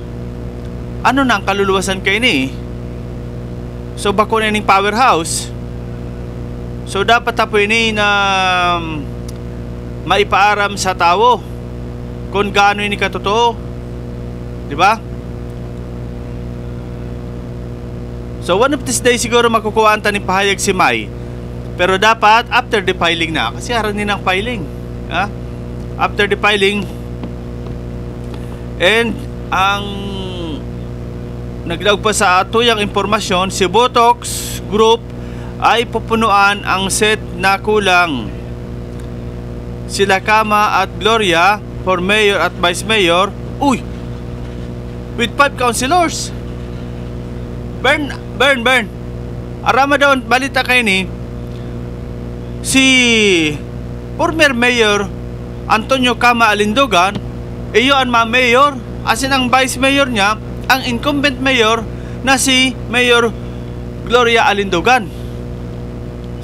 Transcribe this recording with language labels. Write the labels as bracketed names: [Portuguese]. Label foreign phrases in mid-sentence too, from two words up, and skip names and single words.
[Bikol] Ano na ang kaluluwasan kay ini? So bako na ining powerhouse. So dapat tapo ini na maipaaram sa tao kung gaano ini katotoo, di ba? So [English] one of these days [Bikol] siguro makukuhaan ta ni pahayag si May. Pero dapat [English] after the filing [Bikol] na, kasi haran din ang filing, ha? [English] After the filing. [Bikol] And ang naglaog pa sa ato yung impormasyon, si Botox Group ay pupunuan ang set na kulang sila Kama at Gloria for mayor at vice mayor. [English] Uy, with 5 councilors. Burn. [Bikol] Arama daw balita kay ni si former mayor Antonio Kama Alindogan, iyo ang ma-mayor, asin ang vice mayor niya ang incumbent mayor na si Mayor Gloria Alindogan.